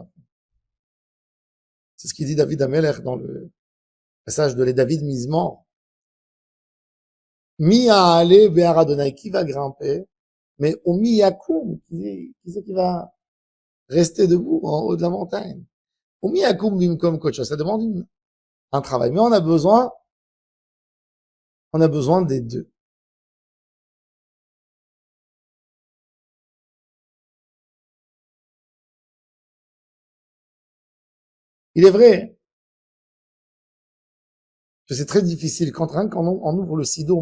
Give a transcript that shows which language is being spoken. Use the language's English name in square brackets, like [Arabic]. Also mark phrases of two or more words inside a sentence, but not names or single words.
[French] C'est ce qu'il dit David Amelech dans le passage de les David Mismor. [Hebrew] מי יעלה בהר ה, [French] qui va grimper, mais au [Hebrew] מי יקום, [French] qui c'est qui va rester debout en haut de la montagne. [Hebrew] או מי יקום במקום כחו, [French] ça demande un travail. Mais on a besoin des deux. Il est vrai que c'est très difficile quand on ouvre le sido.